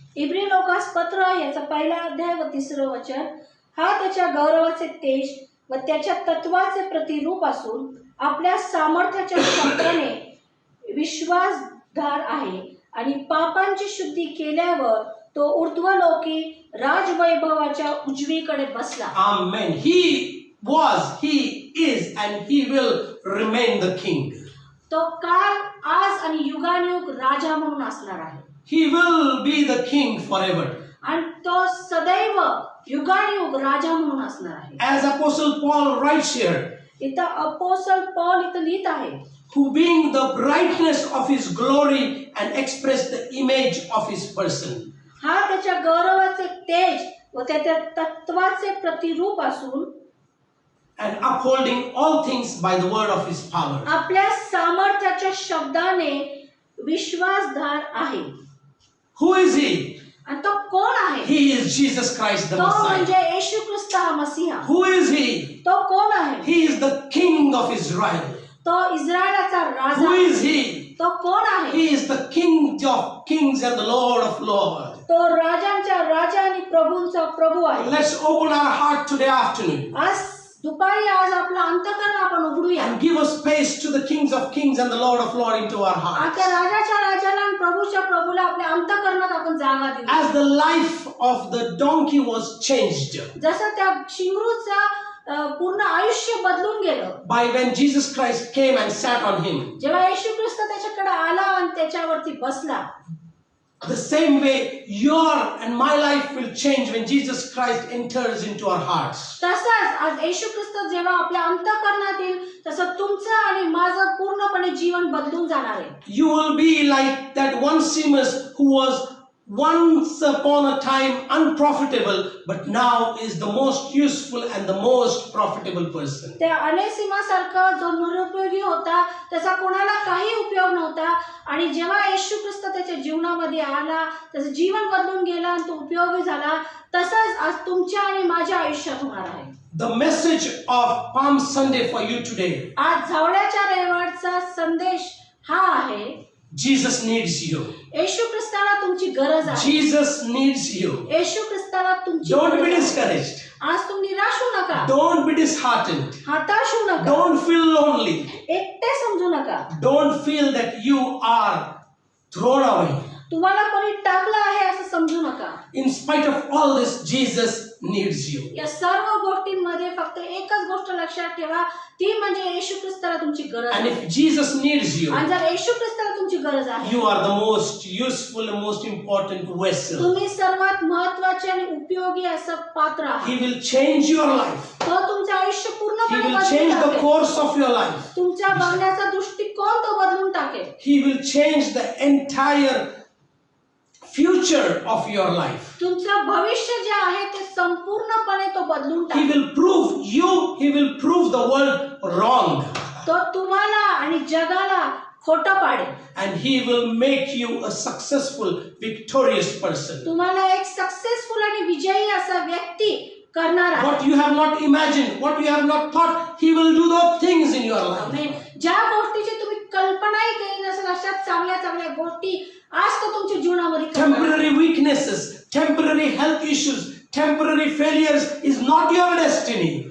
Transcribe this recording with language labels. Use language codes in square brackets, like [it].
[mr] इब्री Lucas पत्र याचा पहिला अध्याय व 3रं वचन, हा त्याच्या गौरवाचे तेज व त्याच्या तत्वाचे प्रतिरूप असून आपल्या सामर्थ्याच्या शब्दाने विश्वासधार आहे आणि पापांची शुद्धी केल्यावर तो ऊर्ध्वलोकी राजवैभवाच्या उजवीकडे बसला. [en] Amen. He was, He is, and He will remain the King. [mr] तो काल, आज आणि युगानुयुग राजा म्हणून असणार आहे. [en] He will be the King forever. [mr] आणि तो सदैव युगानुयुग राजा म्हणून असणार आहे. [en] As Apostle Paul writes here, [mr] इथं अपोस्टल पौल इथं लिहित आहे, [en] who being the brightness of His glory and express the image of His person. [mr] हा त्याच्या गौरवाचे तेज व त्याच्या तत्वाचे प्रतिरूप असून [en] And upholding all things by the word of His power. [mr] आपल्या सामर्थ्याच्या शब्दाने विश्वासधार आहे. [en] Who is He? [mr] आणि तो कोण आहे? [en] He is Jesus Christ the [mr] तो [en] Messiah. [mr] म्हणजे येशू ख्रिस्त हा मसीहा. [en] Who is He? [mr] तो कोण आहे? [en] He is the King of Israel. [mr] तो इस्रायलाचा राजा. [en] Who is He? [mr] तो कोण आहे? [en] He is the King of kings and the Lord of lords. [mr] तो राजांच्या राजा आणि प्रभूंचा प्रभू आहे. [en] Let's open our heart today afternoon [mr] आज दुपारी आज आपलं अंतःकरण आपण उघडूया. [en] and give a space to the kings of kings and the Lord of lords into our heart. [mr] आता राजाच्या राजाला आणि प्रभूच्या प्रभूला आपल्या अंतःकरणात आपण जागा देऊ. [en] As the life of the donkey was changed [mr] जसं त्या शिंगरूचा पूर्ण आयुष्य बदलून गेलं [en] by when Jesus Christ came and sat on him, [mr] जेव्हा येशू ख्रिस्त त्याच्याकडे आला आणि त्याच्यावरती बसला, [en] the same way your and my life will change when Jesus Christ enters into our hearts. [mr] तसंच आज येशू ख्रिस्त जेव्हा आपल्या अंतःकरणात येईल तसं तुमचं आणि माझं पूर्णपणे जीवन बदलून जाणार आहे. [en] You will be like that Onesimus who was once upon a time unprofitable but now is the most useful and the most profitable person. [mr] त्या अनेसिमासारखा जो निरुपयोगी होता, त्याचा कोणाला काही उपयोग नव्हता आणि जेव्हा येशू ख्रिस्त त्याच्या जीवनामध्ये आला, त्याचं जीवन बदलून गेलं आणि तो उपयोगी झाला. तसंच आज तुमच्या आणि माझ्या आयुष्यात होणार आहे. [en] The message of Palm Sunday for you today, [mr] आज झावळ्याच्या रविवारचा संदेश हा आहे, [en] Jesus needs you. [mr] येशू ख्रिस्ताला तुमची गरज आहे. [en] Jesus needs you. [mr] येशू ख्रिस्ताला तुमची [en] Don't be [mr] गरज आहे. [en] discouraged. [mr] आज तुम्ही निराश होऊ नका, [en] Don't be disheartened. [mr] हताश होऊ नका, [en] Don't feel lonely. [mr] एकटे समजू नका. [en] Don't feel that you are thrown away. [mr] तुम्हाला कोणी टाकलं आहे असं समजू नका. [en] In spite of all this, Jesus needs you. [mr] या सर्व गोष्टींमध्ये फक्त एकच गोष्ट लक्षात ठेवा, ती म्हणजे येशू ख्रिस्ताला तुमची गरज [en] And [mr] आहे. [en] if Jesus needs you, [mr] आणि जर येशू ख्रिस्ताला तुमची गरज आहे, [en] you are the most useful and most important vessel. [mr] तुम्ही सर्वात महत्त्वाचे आणि उपयोगी असं पात्र [en] He [mr] आहात. [en] will change your life. [mr] तो तुमचं आयुष्य [en] He [mr] पूर्णपणे [en] will [mr] बदलून [en] change the [mr] टाकेल. [en] course of your life. [mr] तुमच्या बघण्याचा दृष्टिकोन तो बदलून टाकेल. [en] He will change the entire future of your life. [mr] तुमचं भविष्य जे आहे ते संपूर्णपणे तो बदलून [en] He [mr] टाकेल. [en] will prove you, He will prove the world wrong. [mr] तो तुम्हाला आणि जगाला खोटं पाडेल. [en] And He will make you a successful, victorious person. [mr] तुम्हाला एक सक्सेसफुल आणि विजयी असा व्यक्ती करणार आहे. [en] What you have not imagined, what you have not thought, He will do those things in your life. [mr] आमेन. ज्या गोष्टीची तुम्ही कल्पनाही केली नसेल अशा चांगल्या चांगल्या गोष्टी आज तो तुमच्या जीवनामध्ये करणार आहे. [en] Temporary weaknesses, temporary health issues, temporary failures is not your destiny.